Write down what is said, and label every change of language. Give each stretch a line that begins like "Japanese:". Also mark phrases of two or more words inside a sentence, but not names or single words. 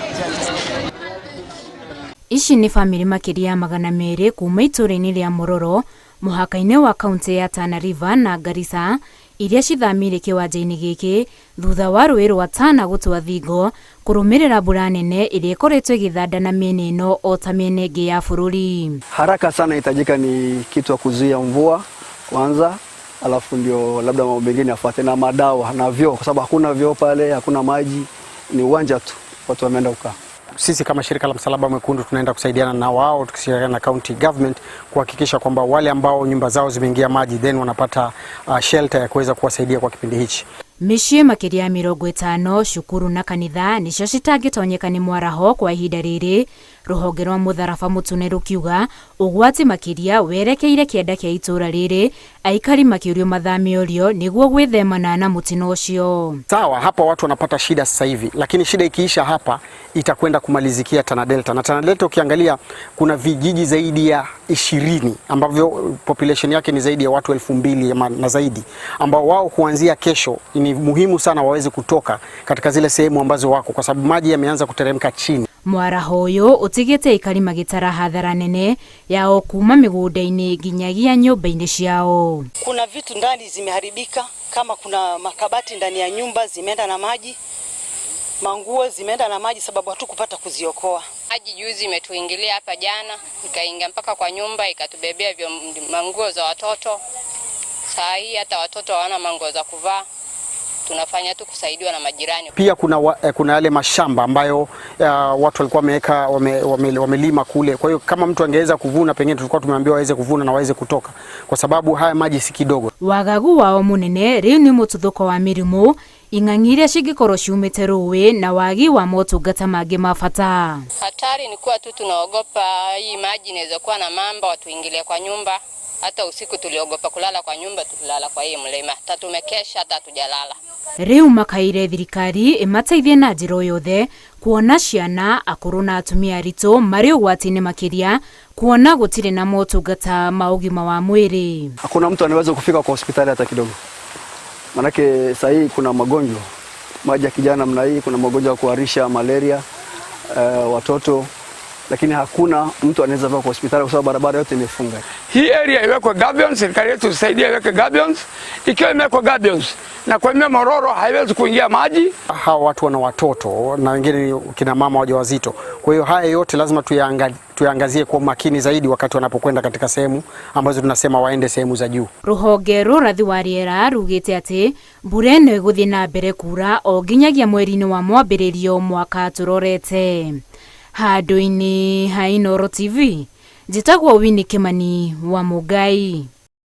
Kikuyu: Ici ni family makiria 200 kuma ituri-ini ria Muroro muhaka-ini wa kaunti ya Tana River na Garissa iria cithamire kiwanja-ini giki thutha wa rũĩ rwa Tana gũtwa thingo kurumirira mbura nene iria ikoretwo igithandana miena ino o ta miena ingi ya bururi.
Swahili: Haraka sana itajika ni kitu ya kuzuia mvua kwanza, alafu ndio labda mambo mengine yafuate na madawa na vyoo, kwa sababu hakuna vyoo pale, hakuna maji, ni uwanja tu watu wameenda kukaa. Sisi kama shirika la Msalaba Mwekundu tunaenda kusaidiana na wao tukishirikiana na
English: county government
Swahili: kuhakikisha kwamba wale ambao nyumba zao zimeingia maji then wanapata shelter ya kuweza kuwasaidia kwa kipindi hichi.
Kikuyu: Micii makiria 50 cukuru na kanitha nicio citangitonyeka ni mwaraho kwa ihinda riri. Ruhonge rwa Mutharaba Mutune rukiuga ugwati makiria werekeire kienda kia itura riri, aikari makiurio mathamiorio niguo gwithemana na mutino ucio.
Swahili: Sawa, hapa watu wanapata shida sasa hivi, lakini shida ikiisha hapa itakwenda kumalizikia Tana Delta. Na Tana Delta ukiangalia kuna vijiji zaidi ya 20 ambavyo population yake ni zaidi ya watu 2000 na zaidi, ambao wao kuanzia kesho ni muhimu sana waweze kutoka katika zile sehemu ambazo wako, kwa sababu maji yameanza kuteremka chini.
Kikuyu: Mwaraho uyu utigite ikari magitara hadhara nene yao kuma migunda-ini nginyagia nyumba-ini ciao.
Swahili: Kuna vitu ndani zimeharibika, kama kuna makabati ndani ya nyumba zimeenda na maji, manguo zimeenda na maji sababu hatukupata kuziokoa. Maji juzi imetuingilia hapa jana, ikaingia mpaka kwa nyumba ikatubebea manguo za watoto. Saa hii hata watoto hawana manguo za kuvaa. Tunafanya tu kusaidiwa na majirani. Pia kuna yale mashamba ambayo watu walikuwa wamelima kule. Kwa hiyo kama mtu angeweza kuvuna, pengine tulikuwa tumeambiwa waweze kuvuna na waweze kutoka, kwa sababu haya maji si kidogo.
Kikuyu: Wagagu wao munene riu ni mututhuko wa mirimu ing'ang'ire cigikorwo ciumite rũĩ na wagi wa motungata mangi mabata.
Swahili: Hatari ni kuwa tu tunaogopa hii maji inaweza kuwa na mamba watuingilie kwa nyumba. Hata usiku tuliogopa kulala kwa nyumba, tulala kwa hii mlima. Hata tumekesha, hata tujalala.
Kikuyu: Riu makaire thirikari imateithie na njira yothe kuona ciana, akuru na atumia aritũ mari ugwati-ini makiria kuona gutire na motungata ma ugima wa mwiri.
Swahili: Hakuna mtu anaweza kufika kwa hospitali hata kidogo. Manake sasa hii kuna magonjwa maji ya kijana mna hii, kuna magonjwa ya kuharisha, malaria, watoto, lakini hakuna mtu anaweza kwa hospitali kwa sababu barabara yote imefunga. Hii area iwekwe gabions, serikali yetu tusaidie iweke gabions. Ikiwa imewekwa gabions na kwa Muroro haiwezi kuingia maji. Hawa watu wana watoto na wengine kina mama wajawazito. Kwa hiyo haya yote lazima tuyaangazie kwa makini zaidi wakati wanapokwenda katika sehemu ambazo tunasema waende sehemu za juu.
Kikuyu: Ruhonge rurathi wa riera rugite ati mbura ino iguthii na mbere kura o nginyagia mweri-ini wa mwambĩrĩrio mwaka turorete. Handũ-ini ha Inooro TV, njitagwo Winnie Kimani wa Mugai.